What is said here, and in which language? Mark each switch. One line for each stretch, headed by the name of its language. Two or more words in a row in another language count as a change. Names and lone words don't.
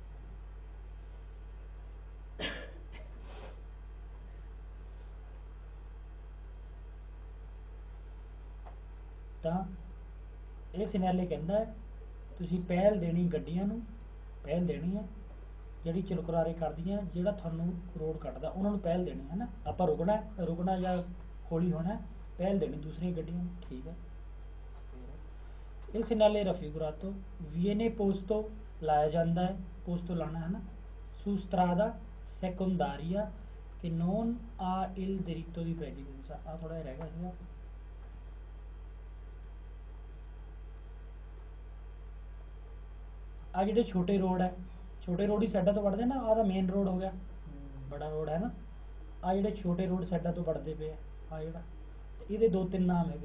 Punjabi: ਤਾਂ ਇਹ ਸਿਨੈਲੇ ਕਹਿੰਦਾ ਹੈ ਤੁਸੀਂ ਪਹਿਲ ਦੇਣੀ ਗੱਡੀਆਂ ਨੂੰ, ਪਹਿਲ ਦੇਣੀ ਹੈ ਜਿਹੜੀ ਚਲਕਰਾਰੇ ਕਰਦੀਆਂ, ਜਿਹੜਾ ਤੁਹਾਨੂੰ ਰੋਡ ਕੱਟਦਾ ਉਹਨਾਂ ਨੂੰ ਪਹਿਲ ਦੇਣੀ ਹੈ ਨਾ। ਆਪਾਂ ਰੁਕਣਾ ਜਾਂ ਹੌਲੀ ਹੋਣਾ, ਪਹਿਲ ਦੇਣੀ ਦੂਸਰੀਆਂ ਗੱਡੀਆਂ ਨੂੰ, ਠੀਕ ਹੈ।
Italian: Il segnale raffigurato viene posto
Punjabi: ਲਾਇਆ ਜਾਂਦਾ ਹੈ,
Italian: posto
Punjabi: ਲਾਣਾ ਹੈ ਨਾ,
Italian: su strada secondaria che non ha il diritto di precedenza।
Punjabi: ਆ ਥੋੜਾ ਜਿਹਾ ਰਹਿ ਗਿਆ ਸੀਗਾ। ਆ ਜਿਹੜੇ ਛੋਟੇ ਰੋਡ ਹੈ, ਛੋਟੇ ਰੋਡ ਹੀ ਸਾਈਡਾਂ ਤੋਂ ਵੜਦੇ ਨਾ, ਆਹ ਤਾਂ ਮੇਨ ਰੋਡ ਹੋ ਗਿਆ, ਬੜਾ ਰੋਡ ਹੈ ਨਾ। ਆ ਜਿਹੜੇ ਛੋਟੇ ਰੋਡ ਸਾਈਡਾਂ ਤੋਂ ਵੜਦੇ ਪਏ ਆ ਜਿਹੜਾ, ਤੇ ਇਹਦੇ 2-3 ਨਾਮ ਹੈਗੇ।